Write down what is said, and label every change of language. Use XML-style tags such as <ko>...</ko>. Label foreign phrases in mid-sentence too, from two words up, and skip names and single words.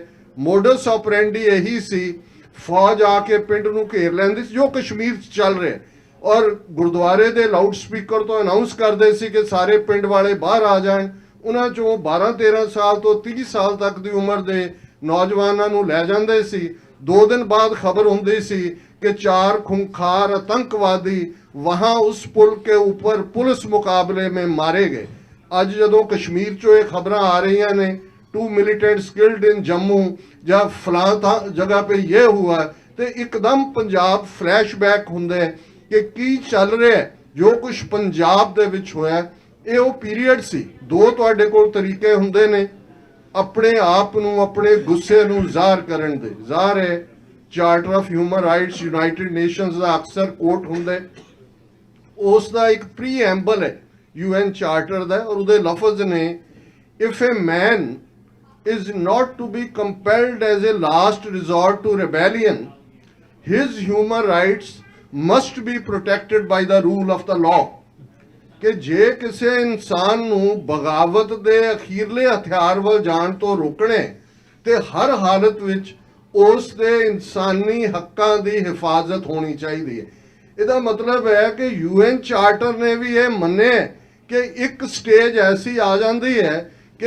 <la>modus operandi</la> <pa>ਇਹੀ ਸੀ। ਫੌਜ ਆ ਕੇ ਪਿੰਡ ਨੂੰ ਘੇਰ ਲੈਂਦੀ ਸੀ, ਜੋ ਕਸ਼ਮੀਰ 'ਚ ਚੱਲ ਰਿਹਾ, ਔਰ ਗੁਰਦੁਆਰੇ ਦੇ ਲਾਊਡ ਸਪੀਕਰ ਤੋਂ ਅਨਾਉਂਸ ਕਰਦੇ ਸੀ ਕਿ ਸਾਰੇ ਪਿੰਡ ਵਾਲੇ ਬਾਹਰ ਆ ਜਾਣ। ਉਹਨਾਂ 'ਚੋਂ 12-13 ਸਾਲ ਤੋਂ 30 ਸਾਲ ਤੱਕ ਦੀ ਉਮਰ ਦੇ ਨੌਜਵਾਨਾਂ ਨੂੰ ਲੈ ਜਾਂਦੇ ਸੀ।</pa> <hi>2 दिन बाद खबर होती सी कि 4 खूंखार आतंकवादी वहां उस पुल के ऊपर पुलिस मुकाबले में मारे गए।</hi> <pa>ਅਜ ਜਦੋਂ ਕਸ਼ਮੀਰ ਚੋ ਯੇ ਖਬਰ ਆ ਰਹੀ ਨੇ</pa> <en>2 militants killed in Jammu</en> <pa>ਯਾ ਫਲਾਂ ਜਗ੍ਹਾ ਪੇ ਯੇ ਹੁਆ, ਤੋ ਏਕਦਮ ਪੰਜਾਬ ਫਲੈਸ਼ਬੈਕ ਹੁੰਦੇ ਕਿ ਕੀ ਚੱਲ ਰਿਹਾ ਹੈ। ਜੋ ਕੁਝ ਪੰਜਾਬ ਦੇ ਵਿਚ ਹੋਇਆ ਯੇ ਵੋ ਪੀਰੀਅਡ ਸੀ। 2 ਤੁਹਾਡੇ ਕੋਲ ਤਰੀਕੇ ਹੁੰਦੇ ਨੇ ਆਪਣੇ ਆਪ ਨੂੰ, ਆਪਣੇ ਗੁੱਸੇ ਨੂੰ ਜ਼ਾਹਰ ਕਰਨ ਦੇ। ਜ਼ਾਹਰ ਹੈ</pa> <en>Charter of Human Rights United Nations</en> <pa>ਦਾ ਅਕਸਰ ਕੋਟ ਹੁੰਦਾ, ਉਸ ਦਾ ਇੱਕ ਪ੍ਰੀਐਂਬਲ ਹੈ UN ਚਾਰਟਰ ਦਾ, ਔਰ ਉਹਦੇ ਲਫ਼ਜ਼ ਨੇ</pa> <en>if a man is not to be compelled as a last resort to rebellion, his human rights must be protected by the rule of the law।</en> <pa>ਕਿ ਜੇ ਕਿਸੇ ਇਨਸਾਨ ਨੂੰ ਬਗਾਵਤ ਦੇ ਅਖੀਰਲੇ ਹਥਿਆਰ ਵੱਲ ਜਾਣ ਤੋਂ ਰੋਕਣੇ ਤੇ ਹਰ ਹਾਲਤ ਵਿੱਚ ਉਸ ਦੇ ਇਨਸਾਨੀ ਹੱਕਾਂ ਦੀ ਹਿਫਾਜ਼ਤ ਹੋਣੀ ਚਾਹੀਦੀ ਹੈ। ਇਹਦਾ ਮਤਲਬ ਹੈ ਕਿ UN ਚਾਰਟਰ ਨੇ ਵੀ ਇਹ ਮੰਨਿਆ ਕਿ ਇੱਕ ਸਟੇਜ ਐਸੀ ਆ ਜਾਂਦੀ ਹੈ ਕਿ</pa>